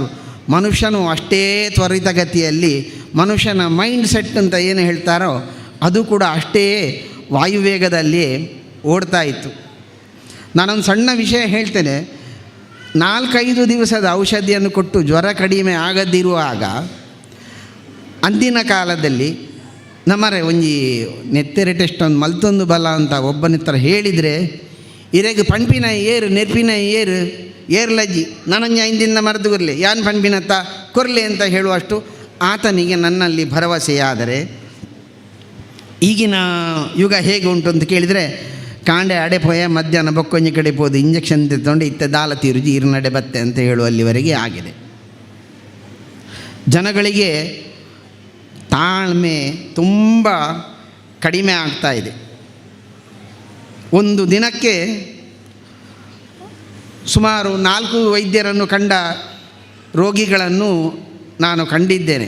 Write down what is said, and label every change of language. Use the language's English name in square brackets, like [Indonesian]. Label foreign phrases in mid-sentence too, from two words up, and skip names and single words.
[Kannada] ಮನುಷ್ಯನು ಅಷ್ಟೇ ತ್ವರಿತಗತಿಯಲ್ಲಿ ಮನುಷ್ಯನ [English] mind set [Kannada] ಅಂತ ಏನು ಹೇಳ್ತಾರೋ ಅದು ಕೂಡ ಅಷ್ಟೇ ವಾಯುವೇಗದಲ್ಲಿ ಓಡ್ತಾ ಇತ್ತು. ನಾನೊಂದು ಸಣ್ಣ ವಿಷಯ ಹೇಳ್ತೇನೆ. 4-5 ದಿವಸದ ಔಷಧಿಯನ್ನು ಕೊಟ್ಟು ಜ್ವರ ಕಡಿಮೆ ಆಗದಿರುವಾಗ ಅಂದಿನ ಕಾಲದಲ್ಲಿ [Tulu] ನಮ್ಮರೆ ಒಂಜಿ ನೆತ್ತೆರೆ ಟೆಸ್ಟ್ [Kannada] ಒಂದು [Tulu] ಮಲ್ತೊಂದು ಬಲ [Kannada] ಅಂತ ಒಬ್ಬನಿತ್ರ ಹೇಳಿದರೆ [Tulu] ಇರೆಗೆ ಪಂಪಿನ ಏರು ನೆರ್ಪಿನ ಏರ್ಲಜ್ಜಿ ನನಂಜ ಹಿಂದಿನ ಮರೆದು ಕೊರಲಿ ಯಾನ್ ಪಂಪಿನತ್ತ ಕೊರಲಿ [Kannada] ಅಂತ ಹೇಳುವಷ್ಟು ಆತನಿಗೆ ನನ್ನಲ್ಲಿ ಭರವಸೆಯಾದರೆ, ಈಗಿನ ಯುಗ ಹೇಗೆ ಉಂಟು ಅಂತ ಕೇಳಿದರೆ [Tulu] ಕಾಂಡೆ ಅಡೆ ಪೋಯ ಮಧ್ಯಾಹ್ನ ಬೊಕ್ಕೊಂಜಿ ಕಡೆ ಪೋದು ಇಂಜೆಕ್ಷನ್ ತೆತ್ತೊಂಡು ಇತ್ತೆ ದಾಲ ತೀರುಜಿ ಇರುನಡೆ ಬತ್ತೆ [Kannada] ಅಂತ ಹೇಳುವಲ್ಲಿವರೆಗೆ ಆಗಿದೆ. ಜನಗಳಿಗೆ ತಾಳ್ಮೆ ತುಂಬ ಕಡಿಮೆ ಆಗ್ತಾ ಇದೆ. ಒಂದು ದಿನಕ್ಕೆ ಸುಮಾರು 4 ವೈದ್ಯರನ್ನು ಕಂಡ ರೋಗಿಗಳನ್ನು ನಾನು ಕಂಡಿದ್ದೇನೆ.